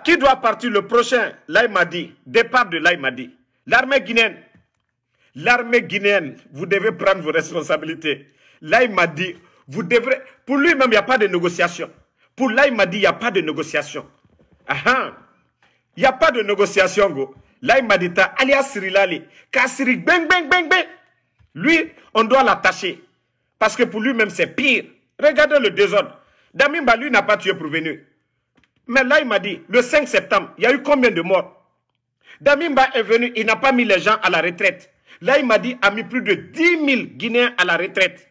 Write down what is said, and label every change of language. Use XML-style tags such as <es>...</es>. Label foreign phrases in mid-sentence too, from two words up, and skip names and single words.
<fr>Qui doit partir le prochain? Là, il m'a dit, départ de là, il m'a dit, l'armée guinéenne. L'armée guinéenne, vous devez prendre vos responsabilités. Là, il m'a dit, vous devrez... Pour lui-même, il n'y a pas de négociation. Pour là, il m'a dit, il n'y a pas de négociation. Ah, il n'y a pas de négociation, go. Là, il m'a dit, alias Sirilali, Kassiri, bang, bang, bang, bang. Lui, on doit l'attacher. Parce que pour lui-même, c'est pire. Regardez le désordre. Damimba, lui, n'a pas tué pour venir. Mais là, il m'a dit, le 5 septembre, il y a eu combien de morts? Damimba est venu, il n'a pas mis les gens à la retraite. Là, il m'a dit, a mis plus de 10 000 Guinéens à la retraite.</fr>